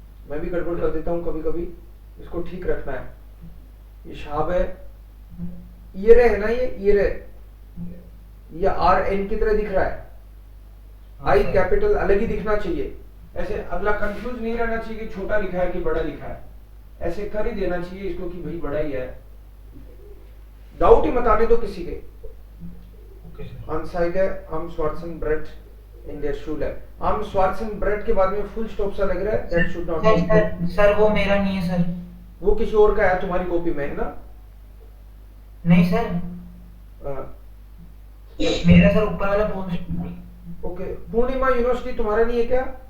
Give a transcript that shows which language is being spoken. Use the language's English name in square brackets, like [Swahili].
[Hindi] मैं भी गड़बड़ कर देता हूँ कभी कभी, इसको ठीक रखना है. [German] Ich habe ihre [Hindi] है ना, ये ihre या R N की तरह दिख रहा है. आई कैपिटल अलग ही दिखना चाहिए. ऐसे अगला कंफ्यूज नहीं रहना चाहिए कि छोटा लिखा है कि बड़ा लिखा है. ऐसे कर ही देना चाहिए इसको कि भाई बड़ा ही है. डाउट ही मत आने दो किसी के. [German] Anzeige am Schwarzenbrett in der Schule. am Schwarzenbrett [Hindi] के बाद में फुल स्टॉप सा लग रहा है. [English] That should not be. [Hindi] Sir वो मेरा नहीं है सर. वो किसी और का है, तुम्हारी कॉपी में है ना? नहीं सर, मेरा सर ऊपर वाला पोस्ट. ओके. पूर्णिमा यूनिवर्सिटी तुम्हारा नहीं है क्या?